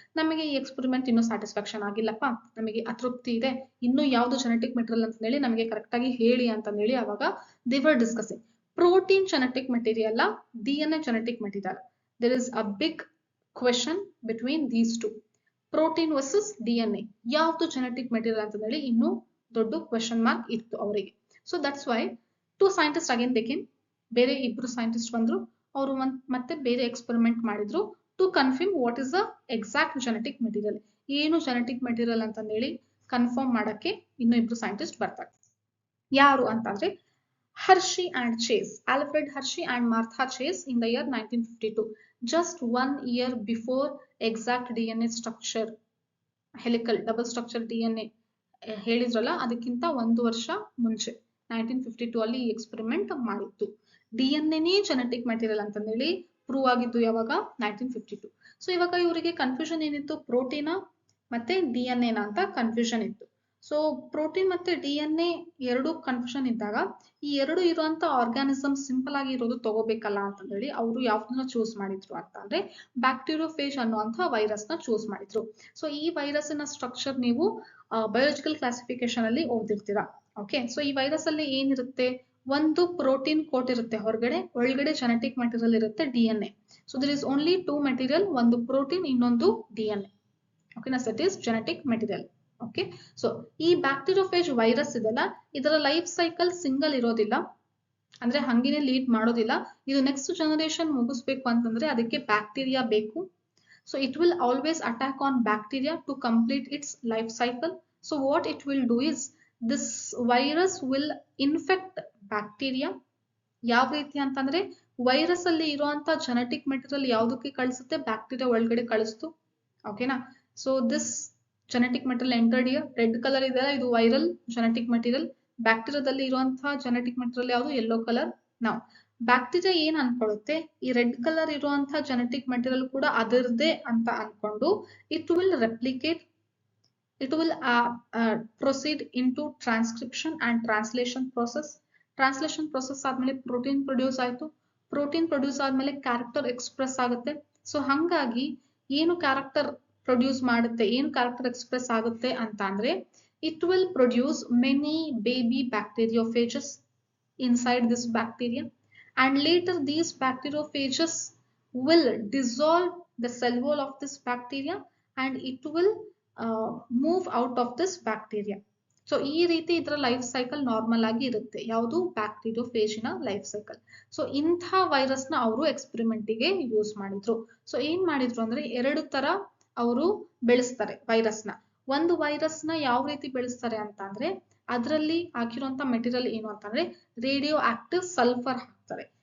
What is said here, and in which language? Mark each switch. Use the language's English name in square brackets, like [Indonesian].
[Kannada] ನಮಗೆ ಈ ಎಕ್ಸ್ಪೆರಿಮೆಂಟ್ ಇನ್ನೂ ಸ್ಯಾಟಿಸ್ಫ್ಯಾಕ್ಷನ್ ಆಗಿಲ್ಲಪ್ಪ, ನಮಗೆ ಅತೃಪ್ತಿ ಇದೆ, ಇನ್ನೂ ಯಾವ್ದು ಜೆನೆಟಿಕ್ ಮೆಟೀರಿಯಲ್ ಅಂತ ಹೇಳಿ ನಮಗೆ ಕರೆಕ್ಟ್ ಆಗಿ ಹೇಳಿ ಅಂತ ಹೇಳಿ ಅವಾಗ [English] they were discussing. [Kannada] Protein genetic material, DNA genetic material. [English] there is a big question between these two. [Kannada] Protein versus DNA ಯಾವ್ದು ಜೆನೆಟಿಕ್ ಮೆಟೀರಿಯಲ್ ಅಂತ ಹೇಳಿ ಇನ್ನೂ ದೊಡ್ಡ ಕ್ವೆಶನ್ ಮಾರ್ಕ್ ಇತ್ತು ಅವರಿಗೆ. [English] So that's why two scientist again they came. [Kannada] ಬೇರೆ ಇಬ್ರು scientist ಬಂದ್ರು, ಅವರು ಮತ್ತೆ ಬೇರೆ ಎಕ್ಸ್ಪೆರಿಮೆಂಟ್ ಮಾಡಿದ್ರು [English] To confirm what is the exact genetic material. [Kannada] ಏನು ಜೆನೆಟಿಕ್ ಮೆಟೀರಿಯಲ್ ಅಂತ ಹೇಳಿ ಕನ್ಫರ್ಮ್ ಮಾಡಕ್ಕೆ ಇನ್ನೂ ಇಬ್ರು ಸೈಂಟಿಸ್ಟ್ ಬರ್ತಾರೆ. ಯಾರು ಅಂತಂದ್ರೆ [English] Hershey and Chase, Alfred Hershey and Martha Chase in the year 1952, just 1 year before exact DNA structure, helical double structure DNA [Kannada] ಹೇಳಿದ್ರಲ್ಲ ಅದಕ್ಕಿಂತ 1 ವರ್ಷ ಮುಂಚೆ 1952 ಅಲ್ಲಿ ಈ ಎಕ್ಸ್ಪೆರಿಮೆಂಟ್ ಮಾಡಿತ್ತು. DNA ಜೆನೆಟಿಕ್ ಮೆಟೀರಿಯಲ್ ಅಂತಂದೇಳಿ ಪ್ರೂವ್ ಆಗಿದ್ದು ಯಾವಾಗ 1952. ಸೊ ಇವಾಗ ಇವರಿಗೆ ಕನ್ಫ್ಯೂಷನ್ ಏನಿತ್ತು, ಪ್ರೋಟೀನಾ ಮತ್ತೆ DNA ಅಂತ ಕನ್ಫ್ಯೂಷನ್ ಇತ್ತು. ಸೊ ಪ್ರೋಟೀನ್ ಮತ್ತೆ DNA ಎರಡು ಕನ್ಫ್ಯೂಷನ್ ಇದ್ದಾಗ ಈ ಎರಡು ಇರುವಂತ ಆರ್ಗಾನಿಸಮ್ ಸಿಂಪಲ್ ಆಗಿ ಇರೋದು ತಗೋಬೇಕಲ್ಲ ಅಂತ ಹೇಳಿ ಅವರು ಯಾವ್ದನ್ನ ಚೂಸ್ ಮಾಡಿದ್ರು ಅಂತ ಅಂದ್ರೆ ಬ್ಯಾಕ್ಟೀರಿಯೋಫೇಜ್ ಅನ್ನುವಂತ ವೈರಸ್ ನ ಚೂಸ್ ಮಾಡಿದ್ರು. ಸೊ ಈ ವೈರಸ್ನ ಸ್ಟ್ರಕ್ಚರ್ ನೀವು ಬಯೋಲಜಿಕಲ್ ಕ್ಲಾಸಿಫಿಕೇಶನ್ ಅಲ್ಲಿ ಓದಿರ್ತೀರಾ. ಓಕೆ, ಸೊ ಈ ವೈರಸ್ ಅಲ್ಲಿ ಏನಿರುತ್ತೆ, ಒಂದು ಪ್ರೋಟೀನ್ ಕೋಟ್ ಇರುತ್ತೆ ಹೊರಗಡೆ, ಒಳಗಡೆ ಜೆನೆಟಿಕ್ ಮೆಟೀರಿಯಲ್ ಇರುತ್ತೆ DNA. [English] so there is only 2 material, [Kannada] ಒಂದು ಪ್ರೋಟೀನ್ ಇನ್ನೊಂದು DNA. ಓಕೆನಾ, [English] That is genetic material. [Kannada] Okay, so ಈ ಬ್ಯಾಕ್ಟೀರಿಯೋಫೇಜ್ ವೈರಸ್ ಇದೆಲ್ಲ, ಇದರ ಲೈಫ್ ಸೈಕಲ್ ಸಿಂಗಲ್ ಇರೋದಿಲ್ಲ, ಅಂದ್ರೆ ಹಂಗೇನೆ ಲೀಡ್ ಮಾಡೋದಿಲ್ಲ. ಇದು ನೆಕ್ಸ್ಟ್ ಜನರೇಷನ್ ಮುಗಿಸ್ಬೇಕು ಅಂತಂದ್ರೆ ಅದಕ್ಕೆ ಬ್ಯಾಕ್ಟೀರಿಯಾ ಬೇಕು. [English] So it will always attack on bacteria to complete its life cycle. So what it will do is this virus will infect bacteria. [Kannada] ಯಾವ ರೀತಿ ಅಂತಂದ್ರೆ ವೈರಸ್ ಅಲ್ಲಿ ಇರುವಂತ ಜೆನೆಟಿಕ್ ಮೆಟೀರಿಯಲ್ ಯಾವುದಕ್ಕೆ ಕಳಿಸುತ್ತೆ, ಬ್ಯಾಕ್ಟೀರಿಯಾ ಒಳಗಡೆ ಕಳಿಸ್ತು. ಓಕೆನಾ, [English] so this genetic material entered here, [Kannada] red colour ಇದೆಯಲ್ಲ ಇದು ವೈರಲ್ ಜೆನೆಟಿಕ್ ಮೆಟೀರಿಯಲ್. ಬ್ಯಾಕ್ಟೀರಿಯಾದಲ್ಲಿ ಇರುವಂತಹ ಜೆನೆಟಿಕ್ ಮೆಟೀರಿಯಲ್ ಯಾವುದು, ಯೆಲ್ಲೋ ಕಲರ್. ನಾವು ಬ್ಯಾಕ್ಟೀರಿಯಾ ಏನ್ ಅನ್ಕೊಳ್ಳುತ್ತೆ, ಈ ರೆಡ್ ಕಲರ್ ಇರುವಂತಹ ಜೆನೆಟಿಕ್ ಮೆಟೀರಿಯಲ್ ಕೂಡ ಅದರದೇ ಅಂತ ಅನ್ಕೊಂಡು [English] It will replicate, it will proceed into transcription and translation process. [Kannada] Translation process ಆದ್ಮೇಲೆ ಪ್ರೋಟೀನ್ ಪ್ರೊಡ್ಯೂಸ್ ಆಯ್ತು, ಪ್ರೋಟೀನ್ ಪ್ರೊಡ್ಯೂಸ್ ಆದ್ಮೇಲೆ ಕ್ಯಾರೆಕ್ಟರ್ ಎಕ್ಸ್ಪ್ರೆಸ್ ಆಗುತ್ತೆ. ಸೊ ಹಂಗಾಗಿ ಏನು ಕ್ಯಾರೆಕ್ಟರ್ ಪ್ರೊಡ್ಯೂಸ್ ಮಾಡುತ್ತೆ, ಏನು ಕ್ಯಾರೆಕ್ಟರ್ ಎಕ್ಸ್ಪ್ರೆಸ್ ಆಗುತ್ತೆ ಅಂತ ಅಂದ್ರೆ [English] It will produce many baby bacteriophages inside this bacteria, and later these bacteriophages will dissolve the cell wall of this bacteria and it will move out of this bacteria. [Kannada] So ಈ ರೀತಿ ಇದರ life cycle normal ಆಗಿ ಇರುತ್ತೆ, ಯಾವುದು ಬ್ಯಾಕ್ಟೀರಿಯೋಫೇಜಿನ life cycle. So ಇಂಥ virus ನ ಅವರು experiment ಗೆ ಯೂಸ್ ಮಾಡಿದ್ರು. ಸೊ ಏನ್ ಮಾಡಿದ್ರು ಅಂದ್ರೆ ಎರಡು ತರ ಅವರು ಬೆಳೆಸ್ತಾರೆ ವೈರಸ್ ನ. ಒಂದು ವೈರಸ್ ನ ಯಾವ ರೀತಿ ಬೆಳೆಸ್ತಾರೆ ಅಂತ ಅಂದ್ರೆ ಅದರಲ್ಲಿ ಹಾಕಿರುವಂತ ಮೆಟೀರಿಯಲ್ ಏನು ಅಂತಂದ್ರೆ ರೇಡಿಯೋ ಆಕ್ಟಿವ್ ಸಲ್ಫರ್ ಹಾಕ್ತಾರೆ.